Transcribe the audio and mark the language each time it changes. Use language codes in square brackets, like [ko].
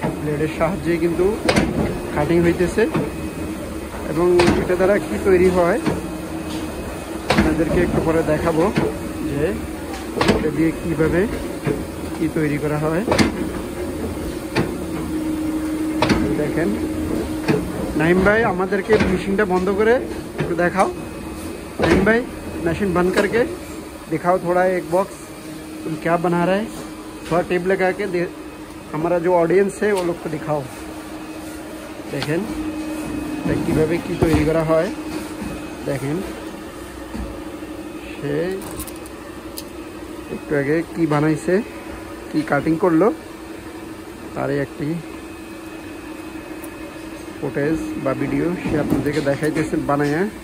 [bn] ব্লেডের সাহায্যে কিন্তু কাটিং হইতেছে, এবং এটা দ্বারা কি তৈরি হয় আপনাদেরকে একটু পরে দেখাবো যে এটা দিয়ে কিভাবে কি তৈরি করা হয়। দেখেন नाइम भाई আমাদেরকে মেশিনটা বন্ধ করে একটু দেখাও। [hi] नाइम भाई मशीन बंद करके दिखाओ थोड़ा, एक बॉक्स तुम क्या बना रहे हैं, थोड़ा टेप लगा के हमारा जो ऑडियंस है वो लोग को दिखाओ। देखें [bn] কিভাবে কি তৈরি করা হয়। দেখেন সে একটু আগে কি বানাইছে, কি কাটিং করলো, তারই একটি ফুটেজ বা ভিডিও সে আপনাদেরকে দেখাইতেছে বানায়া।